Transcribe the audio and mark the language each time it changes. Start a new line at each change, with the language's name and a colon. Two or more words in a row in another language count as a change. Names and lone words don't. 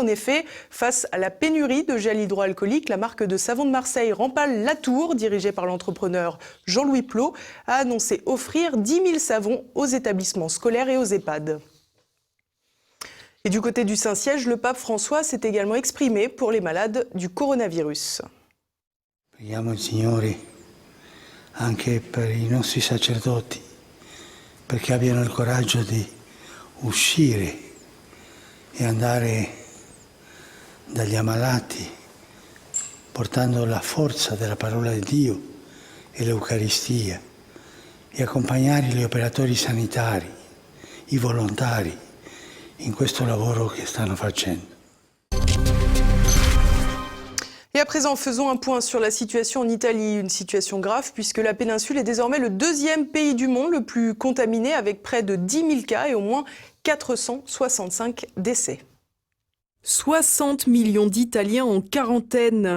French: En effet, face à la pénurie de gel hydroalcoolique, la marque de savon de Marseille Rampal Latour, dirigée par l'entrepreneur Jean-Louis Plot, a annoncé offrir 10 000 savons aux établissements scolaires et aux EHPAD. Et du côté du Saint-Siège, le pape François s'est également exprimé pour les malades du coronavirus.
Italian: Preghiamo il Signore anche per i nostri sacerdoti, perché abbiano il coraggio di uscire e andare dagli ammalati, portando la forza della parola di Dio e l'Eucaristia, e accompagnare gli operatori sanitari, i volontari, in questo lavoro che stanno facendo.
French: Et à présent, faisons un point sur la situation en Italie, une situation grave puisque la péninsule est désormais le 2e pays du monde le plus contaminé avec près de 10 000 cas et au moins 465 décès. 60 millions d'Italiens en quarantaine.